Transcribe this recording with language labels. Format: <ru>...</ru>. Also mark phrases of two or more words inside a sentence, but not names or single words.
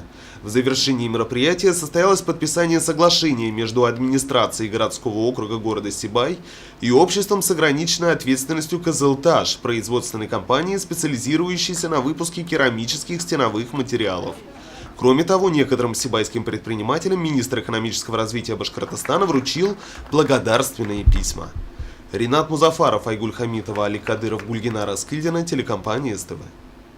<ru>В завершении мероприятия состоялось подписание соглашения между администрацией городского округа города Сибай и обществом с ограниченной ответственностью «Кызылташ», производственной компанией, специализирующейся на выпуске керамических стеновых материалов. Кроме того, некоторым сибайским предпринимателям министр экономического развития Башкортостана вручил благодарственные письма. Ринат Музафаров, Айгуль Хамитова, Али Кадыров, Гульгина Раскильдина, телекомпания СТВ.</ru>